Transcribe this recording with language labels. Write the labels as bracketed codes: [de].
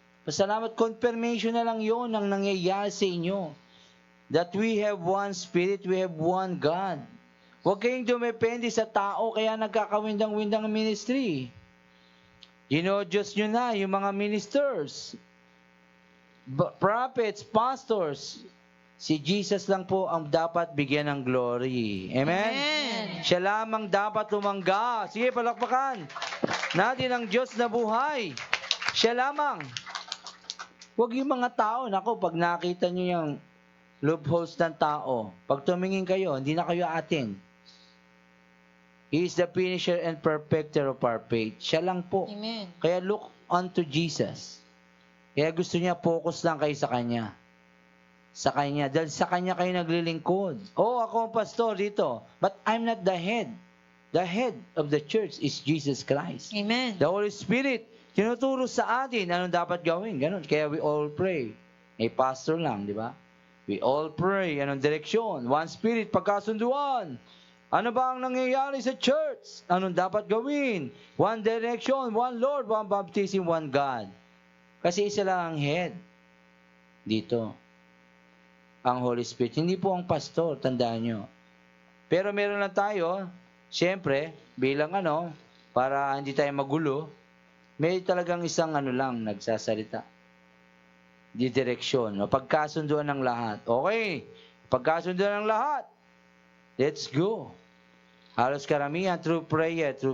[tl] Pasalamat, confirmation na lang yon ang nangyayari sa inyo. [en] That we have one Spirit, we have one God. [tl] Huwag kayong dumepende sa tao, kaya nagkakawindang-windang ministry. Diyos nyo na, yung mga ministers, prophets, pastors. Si Jesus lang po ang dapat bigyan ng glory. Amen? Amen. Siya lamang dapat lumangga. Sige, palakpakan natin ang Diyos na buhay. Siya lamang. Huwag yung mga tao, nako, pag nakita nyo yung loopholes ng tao, pag tumingin kayo, hindi na kayo atin. [en] He is the finisher and perfecter of our faith. [tl] Siya lang po. Amen. [en] Kaya look unto Jesus. [tl] Kaya gusto niya focus lang kayo sa Kanya. Sa Kanya. Dahil sa Kanya kayo naglilingkod. Oh, ako ang pastor dito. [en] But I'm not the head. The head of the church is Jesus Christ. Amen. [tl] The Holy Spirit, tinuturo sa atin anong dapat gawin. Ganun. Kaya [en] we all pray. [tl] Pastor lang, di ba? We all pray. Anong direksyon? [en] One Spirit, pagkasunduan. [tl] Ano ba ang nangyayari sa church? Anong dapat gawin? [en] One direction, one Lord, one baptism, one God. [tl] Kasi isa lang ang head dito. Ang Holy Spirit. Hindi po ang pastor, tandaan nyo. Pero meron lang tayo, siyempre, bilang para hindi tayo magulo, may talagang isang lang nagsasalita. Di direksyon. Pagkasunduan ng lahat. Okay, pagkasunduan ng lahat. [en] Let's go. [tl] Halos karamihan, through prayer.